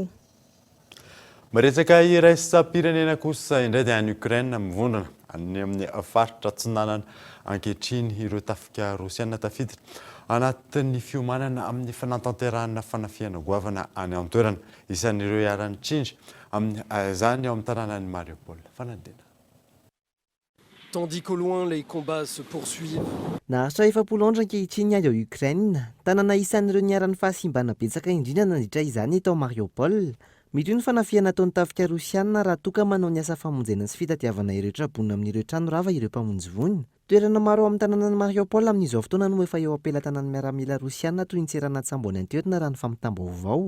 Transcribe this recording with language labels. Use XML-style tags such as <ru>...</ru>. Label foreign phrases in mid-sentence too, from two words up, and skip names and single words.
<mg>Maresaka iraisam-pirenena kosa indray dia any Ukraine mivondrona any amin'ny faritra Atsinanana ankehitriny ireo tafika Rosiana tafiditra anatin'ny fiomanana amin'ny fanatanterahana fanafiana goavana any an-toerana isan'ireo iarany Tsinja amin'ny izany ao amin'ny tanànan'ny Mariupol. Fanadina.</mg> <fr>Tandis qu'au loin les combats se poursuivent.</fr> <mg>Naharitra 70 andro ankehitriny any ao Ukraine, tanàna isan'ireo niaran'ny fahasimbana betsaka indrindra nandritra izany eto Mariupol. Mitoy ny fanafiana ataon'ny tafika Rosiana raha toka manao ny asa famonjena sy fitatiavana ireo trabonina amin'ireo trano rava ireo mpamonjy voiny. Toerana maro amin'ny tanànan'ny Mariupol amin'izao fotoana no efa eo ampelatanan'ny miaramila Rosiana toy ny tserana Tsambony Antoerana raha ny fampitam-baovao.</mg>